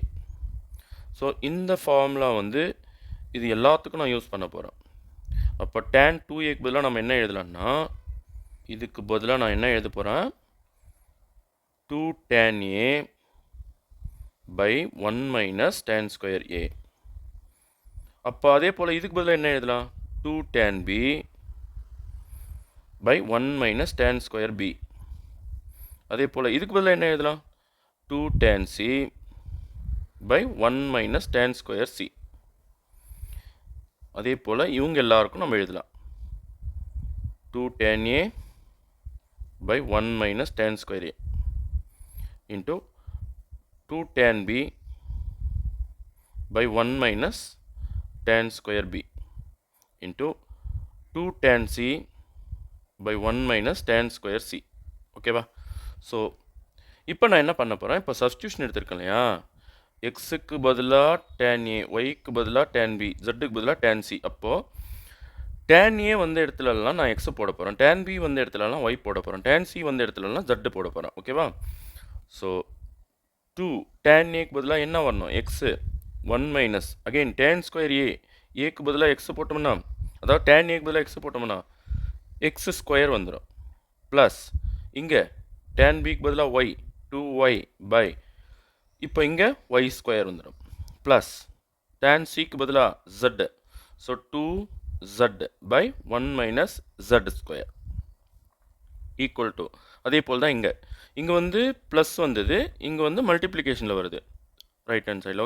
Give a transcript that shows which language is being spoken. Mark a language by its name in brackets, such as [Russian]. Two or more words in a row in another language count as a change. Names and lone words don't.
[Tamil] ஸோ இந்த ஃபார்முலா வந்து இது எல்லாத்துக்கும் நான் யூஸ் பண்ண போகிறேன். அப்போ tan 2aக்கு பதிலாக நம்ம என்ன எழுதலாம்னா, இதுக்கு பதிலாக நான் என்ன எழுத போகிறேன், [English] 2 tan a by 1 minus tan square a. [Tamil] அப்போ அதே போல் இதுக்கு பதிலாக என்ன எழுதலாம், [English] 2 tan b by 1 minus tan square b. [Tamil] அதே போல் இதுக்கு பதிலாக என்ன எழுதலாம்? [English] 2 tan c by 1 minus tan square c. [Tamil] அதே போல் இவங்க எல்லாருக்கும் நம்ம எழுதலாம் [English] 2 tan a by 1 minus tan square a into 2 tan b by 1 minus tan square b into 2 tan c by 1 minus tan square c. ஓகேவா? [Tamil] ஸோ இப்போ நான் என்ன பண்ண போகிறேன்? இப்போ சப்ஸ்டியூஷன் எடுத்திருக்கேன் இல்லையா? எக்ஸுக்கு பதிலாக tan a, ஒய்க்கு பதிலாக tan b, ஜெட்டுக்கு பதிலாக tan c. அப்போது tan a வந்த இடத்துலலாம் நான் எக்ஸை போட போகிறேன், tan b வந்த இடத்துலலாம் ஒய் போட போகிறேன், tan c வந்த இடத்துலலாம் ஜெட்டு போட போகிறேன். ஓகேவா? ஸோ 2 tan a க்கு பதிலாக என்ன வரணும்? எக்ஸு 1 [English] minus again tan square a, [Tamil] ஏக்கு பதிலாக எக்ஸு போட்டோம்னா, அதாவது tan a க்கு பதிலாக எக்ஸு போட்டோம்னா [English] x square [Tamil] வந்துடும். ப்ளஸ் இங்கே tan b க்கு பதிலாக ஒய் 2y பை, இப்போ இங்கே [English] y square [Tamil] வந்துடும். ப்ளஸ் tan c க்கு பதிலாக z, ஸோ 2z பை 1 [English] minus z square equal to, [Tamil] அதே போல் தான் இங்கே வந்து ப்ளஸ் வந்தது, இங்கே வந்து மல்டிப்ளிகேஷனில் வருது [English] right hand side.